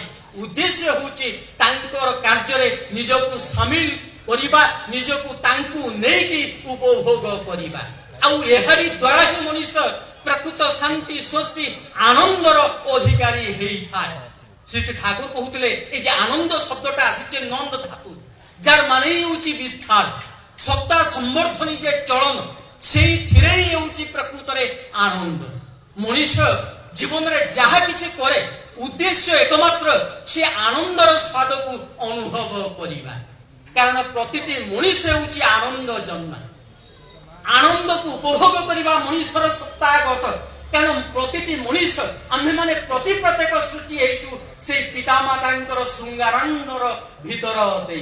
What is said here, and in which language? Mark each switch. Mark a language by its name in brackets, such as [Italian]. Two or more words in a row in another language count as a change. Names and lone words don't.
[Odia] ଉଦ୍ଦେଶ୍ୟ ହେଉଛି ତାଙ୍କର କାର୍ଯ୍ୟରେ ନିଜକୁ ସାମିଲ କରିବା, ନିଜକୁ ତାଙ୍କୁ ନେଇକି ଉପଭୋଗ କରିବା, ଆଉ ଏହାରି ଦ୍ୱାରା ହିଁ ମଣିଷ ପ୍ରକୃତ ଶାନ୍ତି ସ୍ୱସ୍ତି ଆନନ୍ଦର ଅଧିକାରୀ ହେଇଥାଏ। ଶ୍ରୀ ଶ୍ରୀ ଠାକୁର କହୁଥିଲେ [Bangla] এই যে আনন্দ শব্দটা আসছে নন্দ ধাতু, যার মানে ହେଉଛି বিস্তার, সত্তা সম্বর্ধনী যে চলন, [Odia] সেইଥିରେ ହିଁ ହେଉଛି ପ୍ରକୃତରେ ଆନନ୍ଦ। ମଣିଷ ଜୀବନରେ ଯାହା କିଛି କରେ ଉଦ୍ଦେଶ୍ୟ ଏକମାତ୍ର ସେ ଆନନ୍ଦର ସ୍ୱାଦକୁ ଅନୁଭବ କରିବା, କାରଣ ପ୍ରତିଟି ମଣିଷ ହେଉଛି ଆନନ୍ଦ ଜନ୍ମା। ଆନନ୍ଦକୁ ଉପଭୋଗ କରିବା ମଣିଷର ସତ୍ତାଗତ, କାରଣ ପ୍ରତିଟି ମଣିଷ ଆମ୍ଭେମାନେ ପ୍ରତ୍ୟେକ ସୃଷ୍ଟି ହେଇଛୁ ସେଇ ପିତାମାତାଙ୍କର ଶୃଙ୍ଗାରାନନ୍ଦର ଭିତର ଦେଇ।